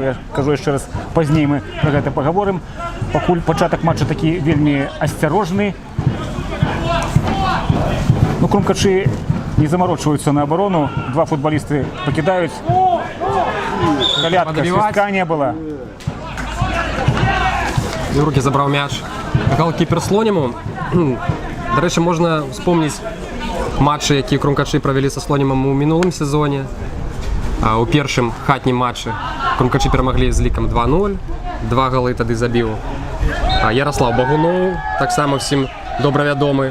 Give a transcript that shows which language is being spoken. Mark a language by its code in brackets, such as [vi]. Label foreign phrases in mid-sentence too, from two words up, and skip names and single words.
[be] Я кажу яшчэ раз, пазней мы пра гэта пагаворым. Пакуль пачатак матча такі вельмі асцярожны. Ну, Крумкачы не замарочваюцца на абарону. 2 футбалісты пакідаюць. Калятка, свістка не было. [ru] В руки [be] забраў мяч галкіпер слонему. Дарэчы, можна вспомніць матчы, якія Крумкачы правялі са слонемам у мінулым сезоне. У першым хатнім матчы Крумкачы перамаглі з лікам 2-0. 2 галы тады забіў Ярослав Багуноў, таксама всім добра вядомы.